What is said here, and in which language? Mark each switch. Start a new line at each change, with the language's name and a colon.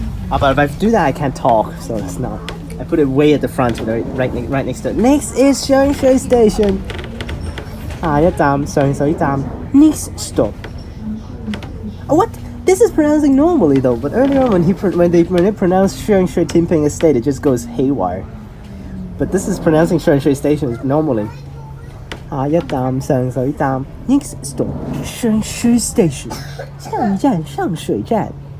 English: But if I do that, I can't talk, so it's not. I put it way at the front, right next to it. Next is Sheung Station.
Chinese: 下一站上水站
English: Next stop. What? This is pronouncing normally though, but earlier on when they pronounce Sheung Shui Tianping Estate, it just goes haywire. But this is pronouncing Sheung Shui Station normally.
Chinese: 下一站上水站
English: Next stop Sheung Shui Station.
Chinese: 下一站上水站.